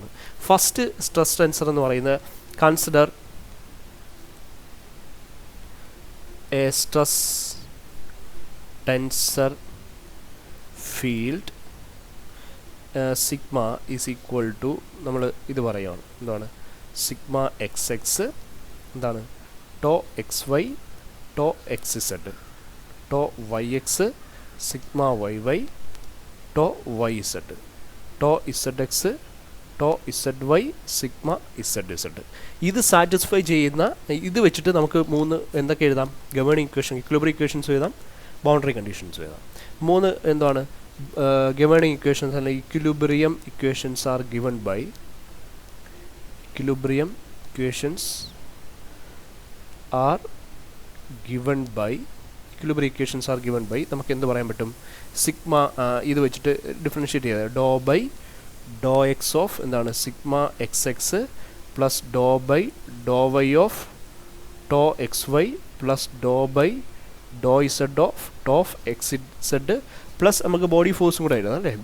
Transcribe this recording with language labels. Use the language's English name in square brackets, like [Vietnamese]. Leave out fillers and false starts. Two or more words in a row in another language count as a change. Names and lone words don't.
[English] first stress tensor [Malayalam] എന്ന് പറയുന്നത് [English] consider a stress tensor field sigma is equal to, [Malayalam] നമ്മൾ ഇത് പറയുകയാണ് എന്താണ്, [English] sigma x x എന്താണ് tau x y tau x z. tau yx sigma yy tau yz tau zx tau zy sigma zz. [Malayalam] ഇത് സാറ്റിസ്ഫൈ ചെയ്യുന്ന ഇത് വെച്ചിട്ട് നമുക്ക് മൂന്ന് എന്തൊക്കെ എഴുതാം? [English] governing equation, equilibrium equations [Malayalam] എഴുതാം, [English] boundary conditions [Malayalam] എഴുതാം. മൂന്ന് എന്താണ് [English] governing equations അല്ലെങ്കിൽ equilibrium equations are given by equilibrium equations are given by [Malayalam] നമുക്ക് എന്ത് പറയാൻ പറ്റും? [English] സിഗ്മ [Malayalam] ഇത് വെച്ചിട്ട് ഡിഫറൻഷ്യേറ്റ് ചെയ്തത് [English] do by do x of എന്താണ് sigma x x plus do by do y of tau x y plus do by do z of tau x z plus [Malayalam] നമുക്ക് ബോഡി ഫോഴ്സും കൂടെ എഴുതാം അല്ലേ?